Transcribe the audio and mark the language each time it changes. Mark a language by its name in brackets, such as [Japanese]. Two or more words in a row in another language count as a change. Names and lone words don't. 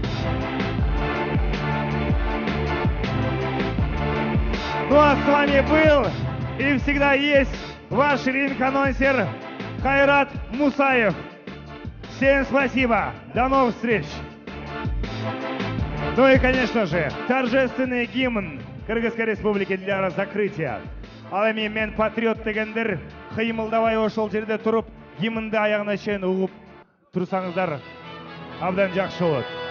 [Russian] Ну а с вами был и всегда есть ваш ринг-анонсер Хайрат Мусаев. Всем спасибо, до новых встреч. Ну и конечно же торжественный гимн Кыргызской Республики для закрытия. [Kyrgyz] Ал эми мен патриот дегендер кыймылдабай ошол жерде туруп гимнди аягына чейин угуп турсаңыздар абдан жакшы болот.